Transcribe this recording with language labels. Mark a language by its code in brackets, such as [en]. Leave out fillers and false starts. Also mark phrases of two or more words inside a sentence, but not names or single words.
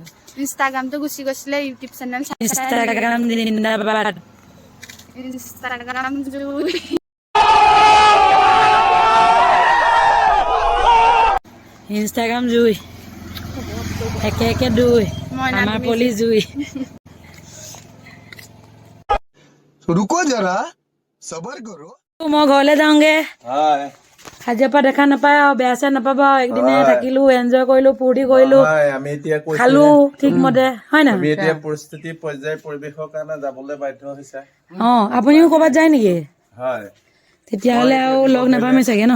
[as] ইনষ্টাগ্ৰামটো গুচি গৈছিলে ইউটিউব চেনেল ইনষ্টাগ্ৰাম জিন্দাবাদ ইনষ্টাগ্ৰাম ইনষ্টাগ্ৰাম জুই একে একে দুই আমাৰ পলি জুই [hi] रुको जरा सबर करो [as] মই ঘৰলৈ যাওঁগে হয় আজিৰ পৰা দেখা নাপায় আৰু বেয়া চেয়া নাপাবা আৰু একদিনে থাকিলো এনজয় কৰিলো ফূৰ্তি কৰিলো হয় আমি এতিয়া কৈছো খালো ঠিকমতে হয় না আমি এতিয়া পৰিস্থিতি পৰ্যায় পৰিৱেশৰ কাৰণে যাবলৈ বাধ্য হৈছে আপুনিও ক'ৰবাত যায় নেকি হয় তেতিয়াহ'লে আৰু লগ নাপামেই চাগে ন